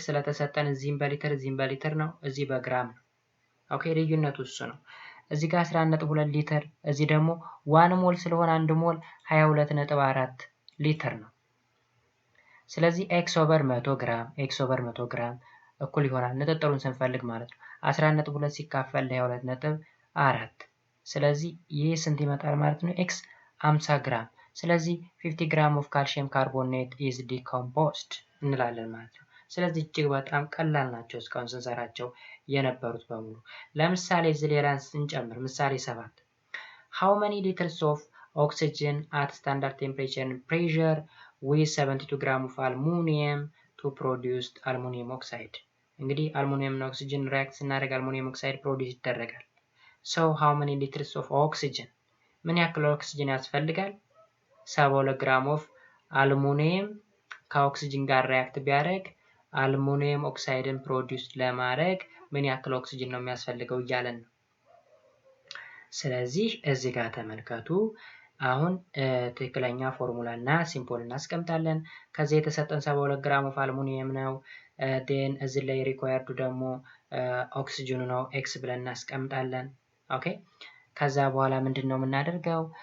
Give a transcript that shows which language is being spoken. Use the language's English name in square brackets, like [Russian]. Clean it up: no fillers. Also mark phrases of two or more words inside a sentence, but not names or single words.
[Amharic] ስለተሰጠን እዚህም በሊትር ነው፣ እዚህ በግራም ነው። ኦኬ ልዩነቱ እሱ ነው። እዚህ ጋር 11.2 ሊትር፣ እዚህ ደግሞ 1 ሞል ስለሆነ 1 ሞል 22.4 ሊትር ነው። ስለዚህ [English] x over 100 gram [Amharic] እኩል ይሆናል ንጥጥሩን ስንፈልግ ማለት ነው 11.2 ሲካፈል ለ22.4። ስለዚህ ይህ ስንት ይመጣል ማለት ነው? ኤክስ 50 ግራም። ስለዚህ [English] 50 gram of calcium carbonate is decomposed [Amharic] እንላለን ማለት ነው። ስለዚህ እጅግ በጣም ቀላል ናቸው እስካሁን ስንሰራቸው የነበሩት በሙሉ። ለምሳሌ እዚህ ሌላን ስንጨምር ምሳሌ 7 [English] how many liters of oxygen at standard temperature and pressure with 72 gram of aluminum to produce aluminum oxide። [Amharic] እንግዲህ አልሙኒየም እና ኦክሲጅን ሪአክት ስናደርግ [English] aluminum oxide [Amharic] ፕሮዲውስ ይደረጋል። [English] so how many liters of oxygen [Amharic] ምን ያክል ኦክሲጅን ያስፈልጋል? [English] 72 gram of aluminum [Amharic] ከኦክሲጅን ጋር ሪአክት ቢያደርግ [English] aluminum oxide [Amharic] ፕሮዲውስ ለማድረግ ምን ያክል ኦክሲጅን ነው የሚያስፈልገው እያለን ነው። ስለዚህ እዚህ ጋር ተመልከቱ። አሁን ትክክለኛ ፎርሙላ እና ሲምቦል እናስቀምጣለን። ከዚህ የተሰጠን [English] 72 gram of aluminum [Amharic] ነው። ዴን እዚህ ላይ ሪኳየርዱ ደግሞ ኦክሲጅኑ ነው፣ ኤክስ ብለን እናስቀምጣለን። ኦኬ ከዛ በኋላ ምንድን ነው የምናደርገው?